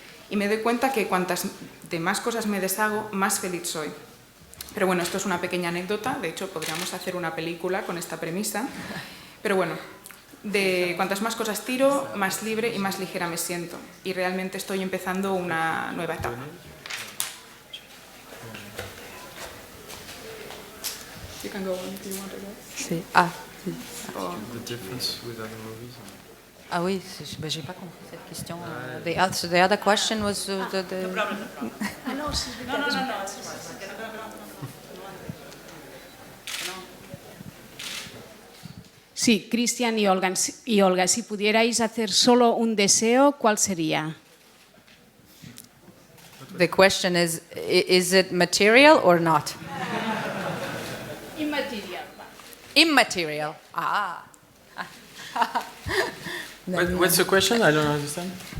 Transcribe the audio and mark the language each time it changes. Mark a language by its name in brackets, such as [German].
[Spanish] Y me doy cuenta que cuantas de más cosas me deshago, más feliz soy. Pero bueno, esto es una pequeña anécdota, de hecho podríamos hacer una película con esta premisa. Pero bueno, de cuantas más cosas tiro, más libre y más ligera me siento. Y realmente estoy empezando una nueva etapa. [English] You can go on if you want to go. [Spanish] Sí. Sí. [English] The difference with other movies. [French] Ah oui, j'ai pas compris cette question. [English] The other question was the... No problem. No. [Spanish] Sí, Cristian y Olga, si pudierais hacer solo un deseo, ¿cuál sería? [English] The question is it material or not? [Spanish] Inmaterial. [English] Immaterial. Ah. What's the question? I don't understand.